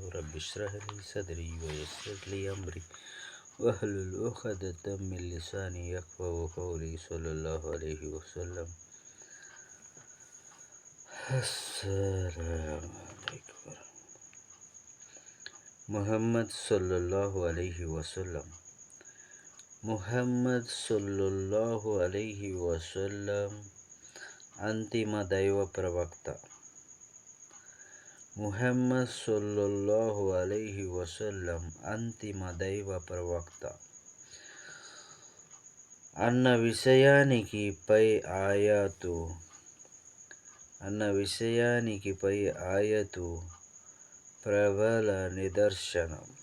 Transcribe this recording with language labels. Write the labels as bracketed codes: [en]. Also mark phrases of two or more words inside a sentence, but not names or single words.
[ar] رب اشرح لي صدري ويسر لي أمري واحلل عقدة من لساني يفقهوا قولي صلى الله عليه وسلم. السلام عليكم. محمد صلى الله عليه وسلم. محمد صلى الله عليه وسلم [te] అంతిమ దైవ ప్రవక్త. ముహమ్మద్ [ar] صلى الله عليه وسلم [te] అంతిమ దైవ ప్రవక్త అన్న విషయానికి పై ఆయతు ప్రబల నిదర్శనం.